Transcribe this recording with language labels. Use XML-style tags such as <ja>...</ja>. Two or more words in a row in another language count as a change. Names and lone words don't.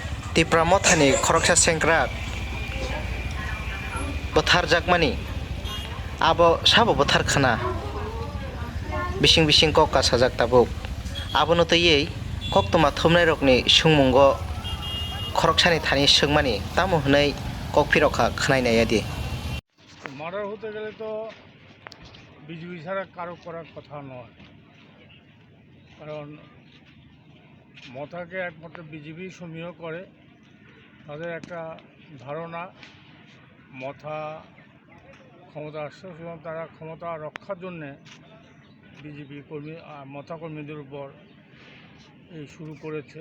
<trp>Tipra Mothani Sengkrakno bwthar jakmani abo Sabo bwthar khnai bising kok kasajak tabuk abono tei koktoma thumnai rokni sungmungo khoroksani thani sengmani tamo hnai kokphiroka khnai naidi</trp> <bn>মার্ডার হতে গেলে তো বিজেপি ছাড়া কারো করার কথা নয়, কারণ মথাকে একমাত্র বিজেপি সমীহ করে। তাদের একটা ধারণা মথা ক্ষমতা আসছে এবং তারা ক্ষমতা রক্ষার জন্যে বিজেপি মথা কর্মীদের উপর এই শুরু করেছে।</bn>